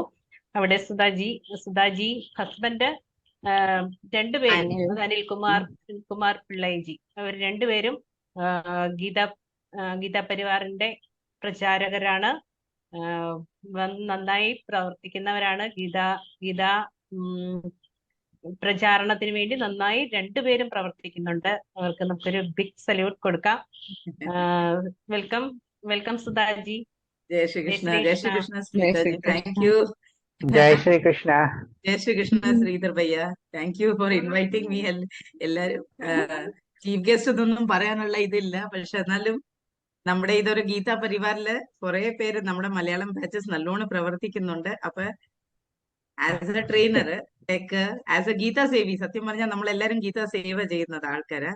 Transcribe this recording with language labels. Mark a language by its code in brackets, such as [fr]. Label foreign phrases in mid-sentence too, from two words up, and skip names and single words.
[ml] അവിടെ സുധാജി ഹസ്ബൻഡ് രണ്ടുപേരും അനിൽകുമാർ പിള്ളൈജി, അവർ രണ്ടുപേരും ഗീതാ പരിവാറിന്റെ പ്രചാരകരാണ്. നന്നായി പ്രവർത്തിക്കുന്നവരാണ്. ഗീതാ പ്രചാരണത്തിന് വേണ്ടി നന്നായി രണ്ടുപേരും പ്രവർത്തിക്കുന്നുണ്ട്. അവർക്ക് നമുക്കൊരു [en] big salute [ml] കൊടുക്കാം. വെൽക്കം സുധാജി. [hi] जय श्री कृष्ण. जय श्री कृष्ण स्मिता जी. [en] thank you. [hi] जय श्री कृष्ण. जय श्री कृष्ण श्रीधर भैया. [en] thank you for inviting me. [ml] എല്ലാരും [en] chief guest [ml] ഒന്നും പറയാനുള്ള ഇതില്ല, പക്ഷെ എന്നാലും നമ്മുടെ ഇതൊരു ഗീതാ പരിവാറില് കുറെ പേര് നമ്മുടെ മലയാളം ബാച്ചസ് നല്ലോണം പ്രവർത്തിക്കുന്നുണ്ട്. അപ്പൊ [en] as a trainer, as a [ml] ഗീതാ സേവി, സത്യം പറഞ്ഞാൽ നമ്മളെല്ലാരും ഗീതാ സേവ ചെയ്യുന്നത് ആൾക്കാരാ.